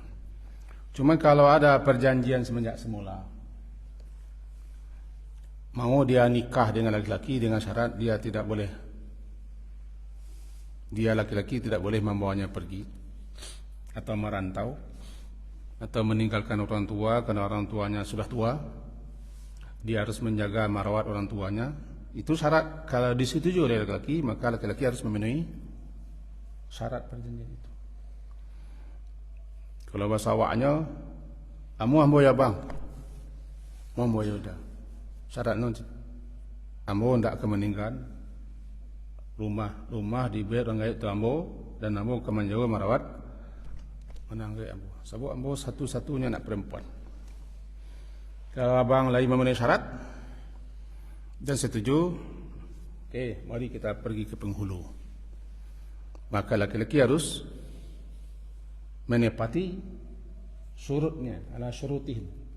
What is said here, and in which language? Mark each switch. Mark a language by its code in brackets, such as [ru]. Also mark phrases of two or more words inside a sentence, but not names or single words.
[id] Cuma kalau ada perjanjian semenjak semula, mau dia nikah dengan laki-laki dengan syarat dia laki-laki tidak boleh membawanya pergi atau merantau atau meninggalkan orang tua karena orang tuanya sudah tua, dia harus menjaga marawat orang tuanya. Itu syarat. Kalau disetujui oleh laki-laki, maka laki-laki harus memenuhi syarat perjanjian itu. Kalau bahasa awaknya, [min] ambo ya bang, ambo ya udah. Syarat nanti, ambo ndak kemeninggal, rumah di bed orang itu ambo, dan ambo kemenjaga marawat menanggai ambo. Sebab ambo satu-satunya anak perempuan. [id] Kalau abang lagi memenuhi syarat dan setuju, oke, mari kita pergi ke penghulu. Maka laki-laki harus menepati syurutnya, [ar] على شروطهم.